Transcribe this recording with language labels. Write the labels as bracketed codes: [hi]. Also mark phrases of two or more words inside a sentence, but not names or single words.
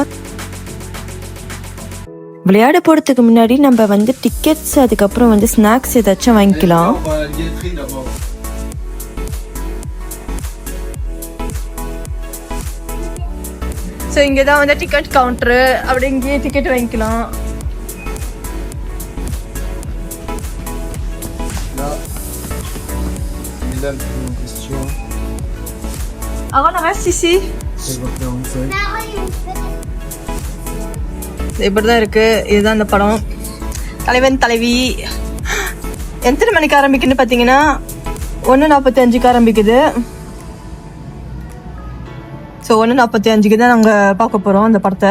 [ta] விளையாட போகிறதுக்கு முன்னாடி நம்ம வந்து டிக்கெட்ஸ் அதுக்கப்புறம் வந்து ஸ்நாக்ஸ் ஏதாச்சும் வாங்கிக்கலாம். ஸோ இங்கே தான் வந்து [en] ticket counter, [ta] அப்படி இங்கேயே டிக்கெட் வாங்கிக்கலாம். [fr] Alors on reste ici. [ta] இப்படி தான் இருக்கு. இதுதான் இந்த படம். தலைவன் தலைவி. எத்தனை மணிக்கு ஆரம்பிக்குன்னு பார்த்தீங்கன்னா 1:45 ஆரம்பிக்குது. ஸோ 1:45 தான் நாங்கள் பார்க்க போகிறோம் அந்த படத்தை.